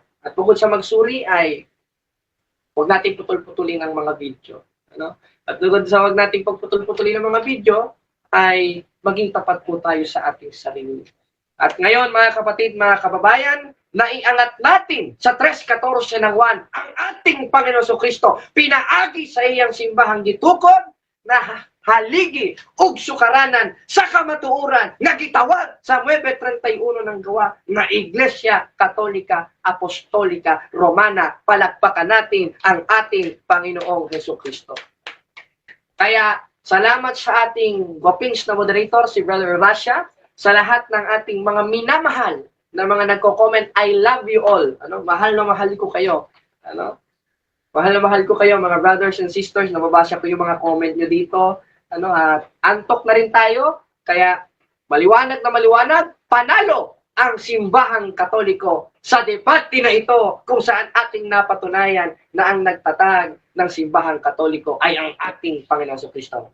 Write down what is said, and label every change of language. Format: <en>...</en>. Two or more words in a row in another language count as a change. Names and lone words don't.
<tl>At bukod sa magsuri ay huwag natin putol-putulin ang mga video. Ano? At bukod sa huwag natin pagputol-putulin ang mga video ay maging tapat po tayo sa ating sarili. At ngayon, mga kapatid, mga kababayan, naiangat natin sa 3:14 ng 1 ang ating Panginoon Jesucristo.</tl> <ceb>Pinaagi sa iyang simbahang gitukod na haligi ug sukaranan sa kamatuoran nga gitawag sa 9:31 ng gawa na Iglesia Katolika Apostolika Romana.</ceb> <tl>Palakpakan natin ang ating Panginoong Jesucristo. Kaya salamat sa ating gwapings na moderator, si Brother Rasha, sa lahat ng ating mga minamahal na mga nagko-comment.</tl> <en>I love you all.</en> <tl>Ano? Mahal na mahal ko kayo. Ano? Mahal na mahal ko kayo, mga</tl> <en>brothers and sisters.</en> <tl>Nababasa ko yung mga comment nyo dito. Ano, antok na rin tayo, kaya maliwanag na maliwanag, panalo ang simbahang Katoliko sa debate na ito kung saan ating napatunayan na ang nagtatag ng simbahang Katoliko ay ang ating Panginoon Jesucristo.</tl>